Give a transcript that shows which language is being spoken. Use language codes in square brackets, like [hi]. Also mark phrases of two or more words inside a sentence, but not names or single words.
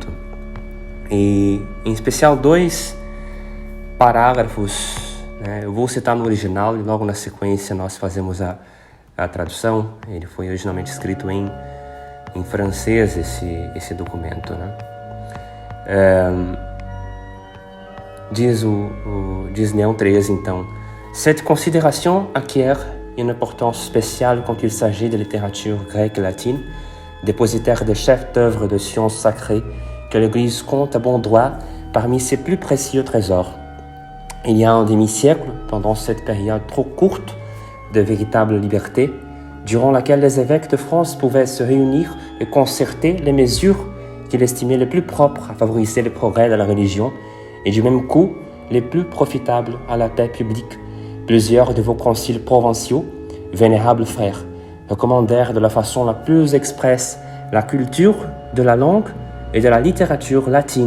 [pt] E, em especial, 2 parágrafos, eu vou citar no original e logo na sequência nós fazemos a tradução. Ele foi originalmente escrito em francês, esse documento, Diz Leão XIII, então: [fr] Cette considération acquiert une importance spéciale quand il s'agit de littérature grecque et latine, dépositaire des chefs-d'œuvre de sciences sacrées que l'Église compte à bon droit parmi ses plus précieux trésors. Il y a un demi-siècle, pendant cette période trop courte de véritable liberté, durant laquelle les évêques de France pouvaient se réunir et concerter les mesures qu'ils estimaient les plus propres à favoriser le progrès de la religion et du même coup les plus profitables à la paix publique, plusieurs de vos conciles provinciaux, vénérables frères, recommandèrent de la façon la plus expresse la culture de la langue et de la littérature latine.